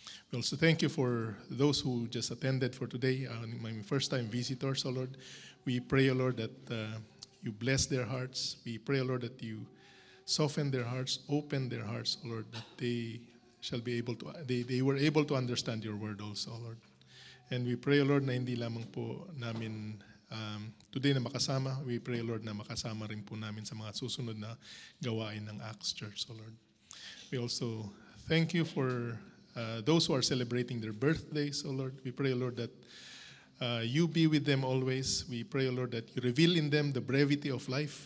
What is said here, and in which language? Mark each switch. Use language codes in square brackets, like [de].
[en] We also thank you for those who just attended for today, my first-time visitors, O Lord. We pray, O Lord, that you bless their hearts. We pray, O Lord, that you soften their hearts, open their hearts, O Lord, that they shall be able to, they were able to understand your word also, O Lord. And we pray, O Lord, [tl] na hindi lamang po namin today na makasama. [en] We pray, [tl] Lord, na makasama rin po namin sa mga susunod na gawain ng Acts Church, O Lord. [en] We also thank you for those who are celebrating their birthdays, O Lord. We pray, Lord, that you be with them always. We pray, Lord, that you reveal in them the brevity of life.